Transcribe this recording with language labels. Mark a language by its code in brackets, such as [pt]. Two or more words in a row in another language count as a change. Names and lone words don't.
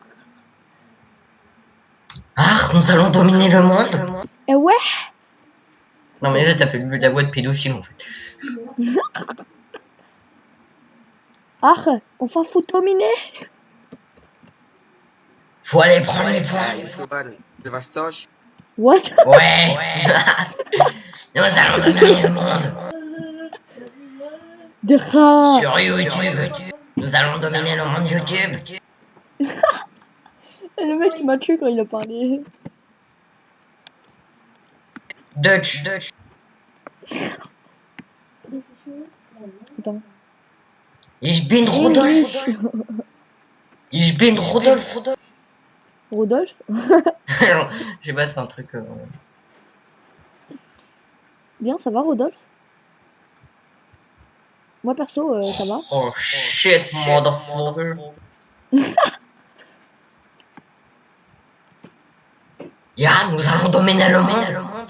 [fr] Ah, nous allons dominer le monde. Eh ouais. Non mais là t'as fait la voix de pédophile en fait. Ah, on va fout dominer. Faut aller prendre les points. [pl] Zobacz coś? [fr] What? Ouais. Nous allons dominer le monde. Des rats. Sur YouTube. Nous allons dominer le monde YouTube. Le mec il m'a tué quand il a parlé. Dutch. Attends. [de] Ich bin Rudolf. Ich bin Rudolf. [fr] Rodolphe? Je sais pas, c'est un truc. Bien, ça va Rodolphe? Moi perso, ça va. [en] Oh shit, motherfucker. [fr] Ya, nous allons dominer le monde.